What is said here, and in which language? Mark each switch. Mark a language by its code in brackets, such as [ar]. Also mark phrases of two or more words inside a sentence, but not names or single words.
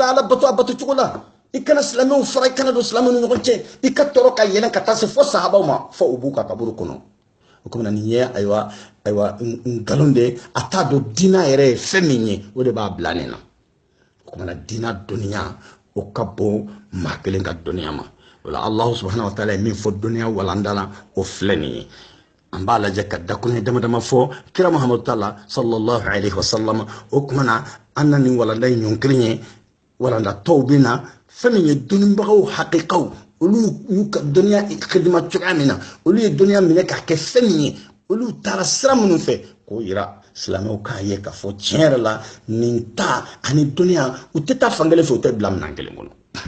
[bm] ka ala bato a bato cogo la i kana silamɛw fara i kana don silamɛw ni ɲɔgɔn cɛ i ka tɔɔrɔ ka yɛlɛn ka taa se fo sahabaw ma fo u b'u ka kaburu kɔnɔ o kuma nin ye ayiwa nkalon de a t'a dɔn diinɛ yɛrɛ ye fɛn min ye o de b'a bila nin na o kuma diinɛ dɔnniya o ka bon maa kelen ka dɔnniya ma o la [ar] الله سبحانه وتعالى [bm] ye min fɔ dɔnniya walanda la o filɛ nin ye an b'a lajɛ ka dakuruɲɛ dama dama fɔ kira Muhamadu taala [ar] صلى الله عليه وسلم [bm] o kuma na an na nin walanda in ɲɔn kelen ye walanda tɔw bɛ na fɛn min ye dɔnnibagaw hakikaw olu y'u ka dɔnniya xidima cogoya min na olu ye dɔnniya minɛ k'a kɛ fɛn min ye olu taara sira minnu fɛ k'o yira silamɛw k'a ye k'a fɔ tiɲɛ yɛrɛ la nin ta ani dɔnniya u tɛ taa fan kelen fɛ u tɛ bila minɛn kelen kɔnɔ